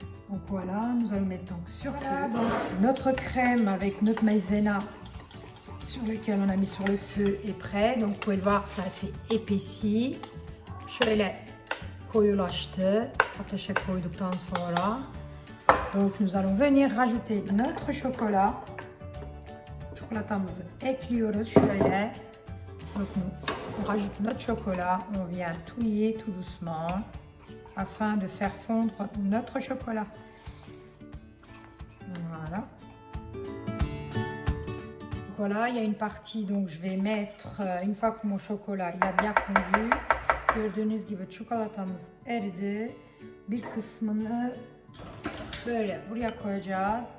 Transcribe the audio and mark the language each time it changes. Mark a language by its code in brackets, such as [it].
[fr] Donc voilà, nous allons mettre donc sur feu. Donc notre crème avec notre maïzena sur lequel on a mis sur le feu est prêt. Donc vous pouvez le voir, ça s'est épaissi. [tr] Şöyle koyulaştı. Ateşe koyduktan sonra. [fr] Donc nous allons venir rajouter notre chocolat. [tr] Çikolatamızı ekliyoruz şöyle. [fr] Donc on rajoute notre chocolat, on vient touiller tout doucement afin de faire fondre notre chocolat. Voilà. Voilà, il y a une partie, donc je vais mettre, une fois que mon chocolat il a bien fondu, [tr] gördüğünüz gibi çikolatamız eridi. Bir kısmını böyle buraya koyacağız.